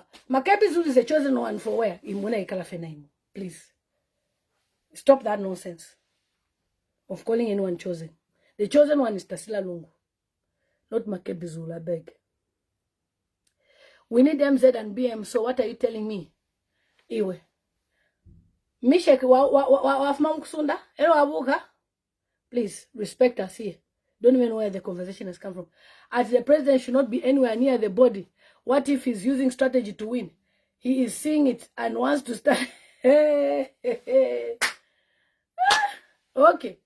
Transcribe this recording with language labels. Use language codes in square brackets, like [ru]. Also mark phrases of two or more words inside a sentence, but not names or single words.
[en] Makebi Zulu is the chosen one for where? Please. Stop that nonsense of calling anyone chosen. The chosen one is Tasila Lungu, not Makebi Zulu, I beg. We need MZ and BM, so what are you telling me? Iwe. [bem] Mishek wafmamukusunda? Elo abuka? [en] Please, respect us here. Don't even know where the conversation has come from. As the president should not be anywhere near the body. What if he's using strategy to win? He is seeing it and wants to start. Okay.